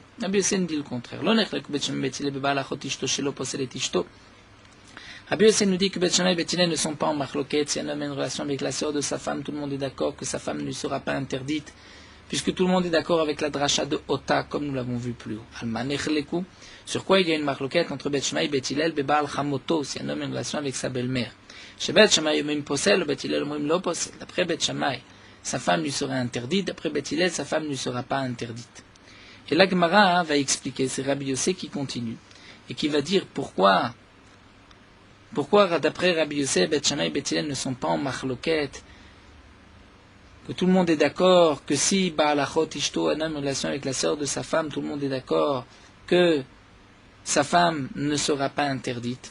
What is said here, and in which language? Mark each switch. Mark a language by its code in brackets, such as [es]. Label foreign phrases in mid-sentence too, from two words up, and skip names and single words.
[fr] Rabbi Yossé nous dit le contraire. Rabbi Yossé nous dit que Bet Shammai et Bet Hillel ne sont pas en machloket. Si un homme a une relation avec la sœur de sa femme, tout le monde est d'accord que sa femme ne lui sera pas interdite, puisque tout le monde est d'accord avec la dracha de Ota, comme nous l'avons vu plus haut. [he] על מה נחלקו. [fr] Sur quoi il y a une machloket entre Bet Shammai et Bet Hillel, [he] בבעל חמותו, [fr] si un homme a une relation avec sa belle-mère. [he] Chez בית שמאי אומרים פוסל, בית הלל אומרים לא פוסל. [fr] D'après Bet Shammai, sa femme lui sera interdite, d'après Bet Hillel, sa femme ne lui sera pas interdite. Et la Gemara va expliquer, c'est Rabbi Yossé qui continue, et qui va dire pourquoi d'après Rabbi Yossé, Bet Shammai et Bet Hillel ne sont pas en machloket, que tout le monde est d'accord que si [he] בעל אחות אשתו, [fr] un homme en relation avec la sœur de sa femme, tout le monde est d'accord que sa femme ne sera pas interdite.